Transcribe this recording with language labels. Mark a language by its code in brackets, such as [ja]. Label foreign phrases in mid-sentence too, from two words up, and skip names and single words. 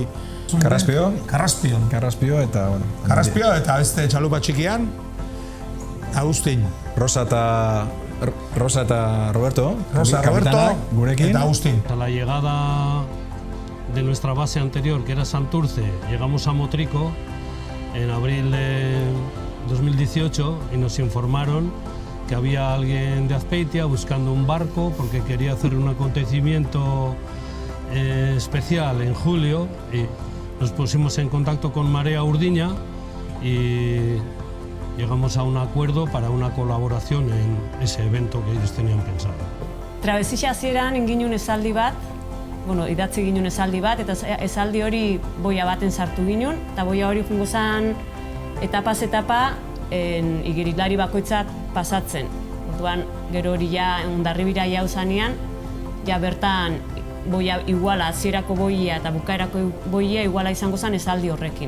[eu] Carraspio eta, bueno... Carraspio eta beste txalupa txikian, Agustin. Rosa eta Roberto. Rosa, Roberto gurekin. Eta Agustin. [es] A la llegada de nuestra base anterior, que era Santurce, llegamos a Motrico en abril de 2018 y nos informaron que había alguien de Azpeitia buscando un barco porque quería hacer un acontecimiento especial en julio y nos pusimos en contacto con Marea Urdiña y llegamos a un acuerdo para una colaboración en ese evento que ellos tenían pensado. [eu] Travesía hasieran egin esaldi bat, idatzi ginen esaldi bat, eta esaldi hori boia baten sartu ginen, eta boia hori jungo zen etapaz etapa igerilari bakoitzak pasatzen. Orduan, gero hori ja Hondarribira jau zanean, ja bertan boia iguala, hasierako boia eta bukaerako boia iguala izango zen esaldi horrekin.